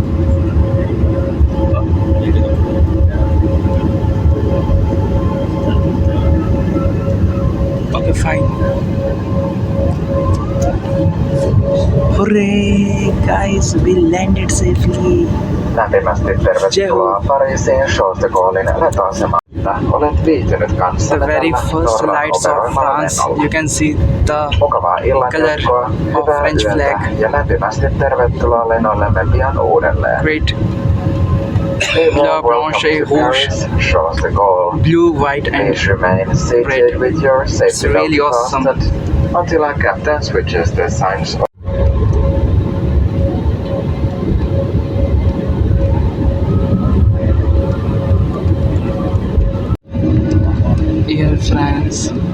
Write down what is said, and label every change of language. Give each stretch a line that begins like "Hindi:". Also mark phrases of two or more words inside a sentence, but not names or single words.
English: Okay, fine. Hooray! Guys, we landed safely.
Finnish: Lämpimästi tervetuloa Pariisiin Charles de Gaullein lentoasemaan. Olet viihtynyt kanssamme
English: The very
Finnish: tällä
English: first
Finnish: Norran
English: lights of
Finnish: operoimalla
English: France.
Finnish: lennolla.
English: You can see the
Finnish: Mukavaa illanjatkoa,
English: color of
Finnish: hyvää
English: French
Finnish: yötä
English: flag.
Finnish: ja lämpimästi tervetuloa lennollemme pian uudelleen.
English: Great. A warm
French: Bleu,
English: welcome
French: blanche,
English: to
French: rouge.
English: Paris, Charles de Gaulle. Blue, white, and Please remain seated red. with your It's safety really belt awesome. fastened until our captain switches the signs off. Air France.